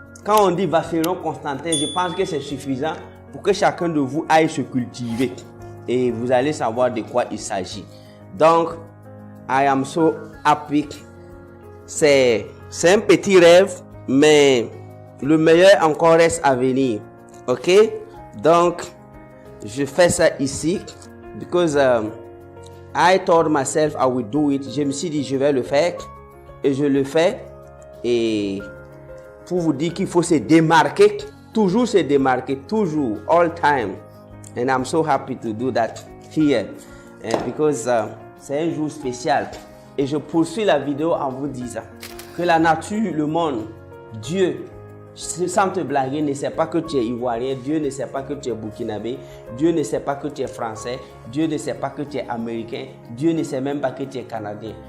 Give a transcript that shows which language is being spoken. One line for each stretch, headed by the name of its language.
French: Quand on dit Vacheron Constantin, je pense que c'est suffisant pour que chacun de vous aille se cultiver. Et vous allez savoir de quoi il s'agit. Donc,
English: I am so happy.
French: C'est un petit rêve, mais le meilleur encore reste à venir. Ok? Donc, je fais ça ici.
English: Because I told myself I would do it.
French: Je me suis dit, je vais le faire. Et je le fais. Et pour vous dire qu'il faut se démarquer. Toujours se démarquer. Toujours.
English: All time. And I'm so happy to do that here. Because
French: c'est un jour spécial. Et je poursuis la vidéo en vous disant que la nature, le monde, Dieu, sans te blaguer, ne sait pas que tu es ivoirien. Dieu ne sait pas que tu es burkinabé. Dieu ne sait pas que tu es français. Dieu ne sait pas que tu es américain. Dieu ne sait même pas que tu es canadien.